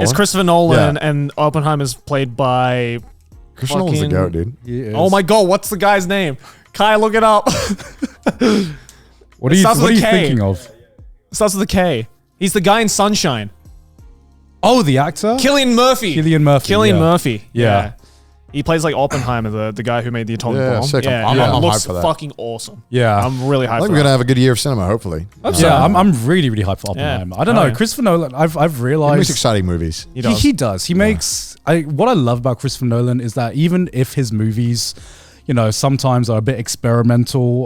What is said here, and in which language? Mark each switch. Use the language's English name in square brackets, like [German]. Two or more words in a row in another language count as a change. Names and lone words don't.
[English] It's Christopher Nolan, Yeah. and Oppenheimer's played by. Christopher Nolan's the fucking- goat, dude. He is. Oh my god, what's the guy's name? Kai, look it up. What are you starts with a K. thinking of? Starts with a K. He's the guy in Sunshine. Oh, the actor. Cillian Murphy. Cillian Murphy, Cillian yeah. Murphy. Yeah. He plays like Oppenheimer, the guy who made the atomic Yeah, bomb. sick. Yeah, I'm it looks hyped for that. fucking awesome. Yeah. I'm really hyped I for think we're that. gonna have a good year of cinema, hopefully. Yeah, I'm really hyped for Oppenheimer. I don't know, yeah. Christopher Nolan. I've He makes realized exciting movies. He does. He does. He makes. What I love about Christopher Nolan is that even if his movies, you know, sometimes are a bit experimental.